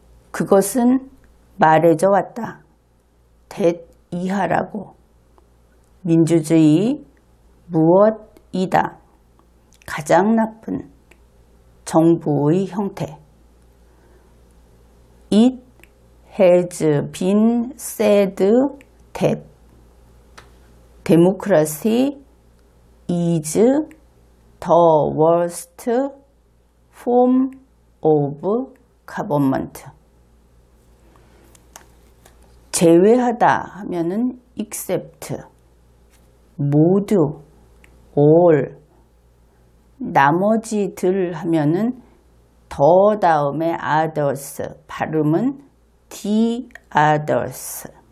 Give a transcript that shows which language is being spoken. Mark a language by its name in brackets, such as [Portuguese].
[Korean] 그것은 말해져 왔다, that 이하라고. 민주주의 무엇이다, 가장 나쁜 정부의 형태. [English] it has been said that democracy is the worst form of government. [Korean] 제외하다 하면은 except, 모두, all. 나머지들 하면은 더 다음에 others, 발음은 [English] the others.